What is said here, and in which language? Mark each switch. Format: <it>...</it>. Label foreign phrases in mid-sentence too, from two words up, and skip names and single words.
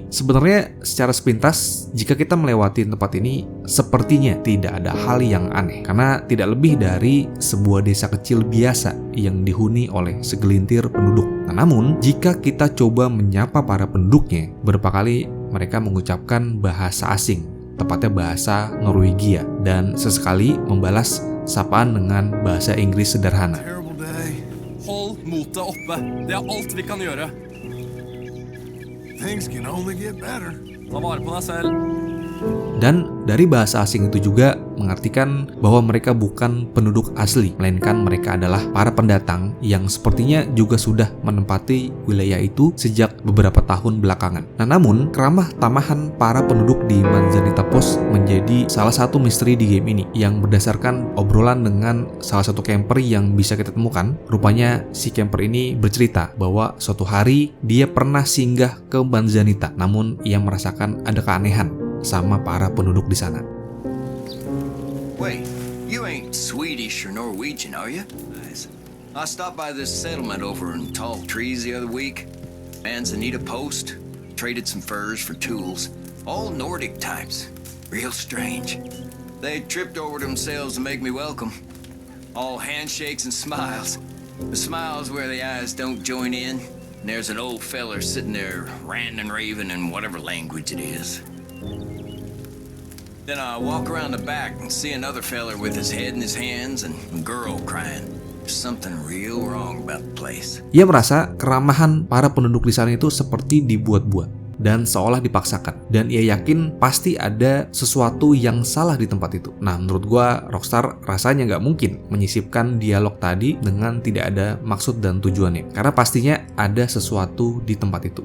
<id>Sebenarnya secara sepintas jika kita melewati tempat ini sepertinya tidak ada hal yang aneh karena tidak lebih dari sebuah desa kecil biasa yang dihuni oleh segelintir penduduk. Nah, namun jika kita coba menyapa para penduduknya, beberapa kali mereka mengucapkan bahasa asing, tepatnya bahasa Norwegia, dan sesekali membalas sapaan dengan bahasa Inggris sederhana.</id> <no>Hold motet oppe. Det alt vi kan gjøre.</no> <en>Things can only get better.</en> <no>Ta vare på deg selv.</no> <id>Dan dari bahasa asing itu juga mengartikan bahwa mereka bukan penduduk asli, melainkan mereka adalah para pendatang yang sepertinya juga sudah menempati wilayah itu sejak beberapa tahun belakangan. Nah, namun keramah tamahan para penduduk di Manzanita Post menjadi salah satu misteri di game ini yang berdasarkan obrolan dengan salah satu camper yang bisa kita temukan. Rupanya si camper ini bercerita bahwa suatu hari dia pernah singgah ke Manzanita, namun ia merasakan ada keanehan sama para penduduk di sana.</id> <en>Wait, you ain't Swedish or Norwegian, are you? I stopped by this settlement over in Tall Trees the other week. Manzanita Post. Traded some furs for tools. All Nordic types. Real strange. They tripped over themselves to make me welcome. All handshakes and smiles. The smiles where the eyes don't join in. And there's an old feller sitting there ranting and raving in whatever language it is. Then I walk around the back and see another feller with his head in his hands and a girl crying. There's something real wrong about the place.</en> <id>Ia merasa keramahan para penduduk di sana itu seperti dibuat-buat dan seolah dipaksakan, dan ia yakin pasti ada sesuatu yang salah di tempat itu. Nah, menurut gua Rockstar rasanya nggak mungkin menyisipkan dialog tadi dengan tidak ada maksud dan tujuannya, karena pastinya ada sesuatu di tempat itu.</id>